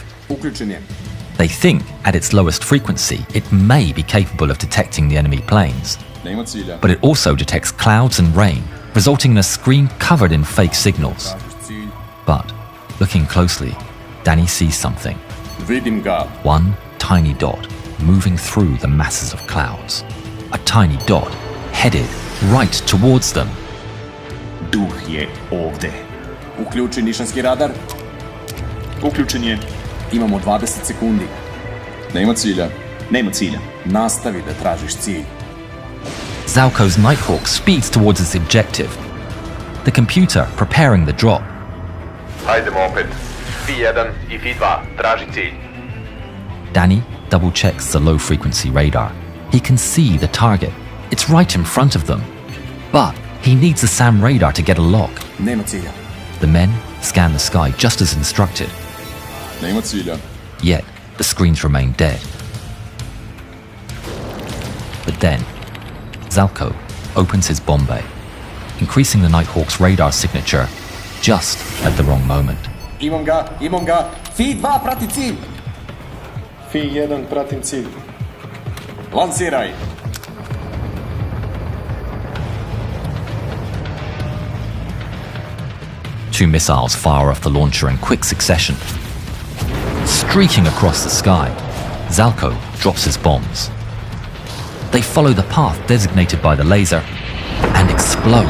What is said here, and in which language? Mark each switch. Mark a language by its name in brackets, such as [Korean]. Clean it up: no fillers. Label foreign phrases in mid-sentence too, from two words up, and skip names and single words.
[English] They think at its lowest frequency it may be capable of detecting the enemy planes, but it also detects clouds and rain, resulting in a screen covered in fake signals. But looking closely, Dani sees something. One tiny dot moving through the masses of clouds. A tiny dot headed right towards them. [Serbian] Duh je ovde. Uključi nišanski radar. Uključen je. Imamo 20 sekundi. Nema cilja. Nema cilja. Nastavi da tražiš cilj. [English] Zalko's Nighthawk speeds towards its objective. The computer preparing the drop. [Serbian] Hajdemo opet. P1 I P2, traži cilj. [English] Dani double-checks the low-frequency radar. He can see the target. It's right in front of them. But he needs the SAM radar to get a lock. [Serbian] Nema cilja. [English] The men scan the sky just as instructed. [Serbian] Nema cilja. [English] Yet, the screens remain dead. But then, Zalko opens his bomb bay, increasing the Nighthawk's radar signature just at the wrong moment. [Serbian] Imam ga. P2 prati cilj. P1 pratim cilj. Lansiraj. [English] Two missiles fire off the launcher in quick succession. Streaking across the sky, Zalko drops his bombs. They follow the path designated by the laser and explode.